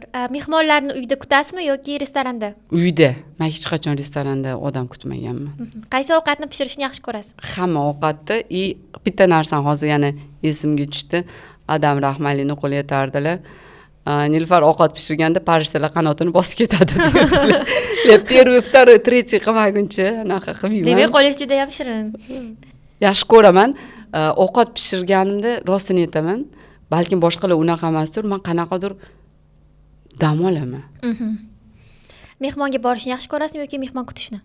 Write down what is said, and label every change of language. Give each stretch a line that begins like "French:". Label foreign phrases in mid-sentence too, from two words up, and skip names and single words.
Uzbek: Mehmonlarni uyda kutasizmi yoki restoranda? Uyda. Men hech qachon restoranda odam kutmaganman. Qaysi ovqatni pishirishni yaxshi ko'rasiz? Hamma ovqatni bitta narsani hozir yana esimga tushdi. Adam rahmatli qo'l yetardilar. Nilufar ovqat pishirganda parishtalar qanotini bosib ketadi.
Russian: Первый, второй, третий
Uzbek: qilmaguncha anaqa qilmayman. Demak, qo'lingiz juda ham shirin. Yaxshi ko'raman. Ovqat pishirganimda rostini aytaman, balkim boshqalar unaqa emasdir, men qanaqadir dam olaman. Mehmonga borishni yaxshi ko'rasizmi yoki mehmon kutishni?